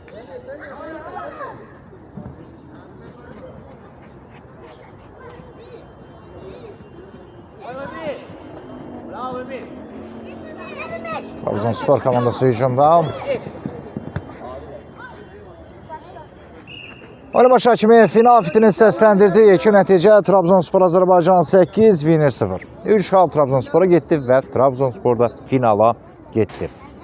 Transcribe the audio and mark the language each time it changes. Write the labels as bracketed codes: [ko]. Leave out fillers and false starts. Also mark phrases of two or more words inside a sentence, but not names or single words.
[az] Bravo Emir. Trabzonspor komandası hücumda. Oyun başı hakimi final fitini səsləndirdi. 2 nəticə Trabzonspor Azərbaycan 8, Winner 0. 3 xal Trabzonspora getdi və Trabzonspor da finala getdi.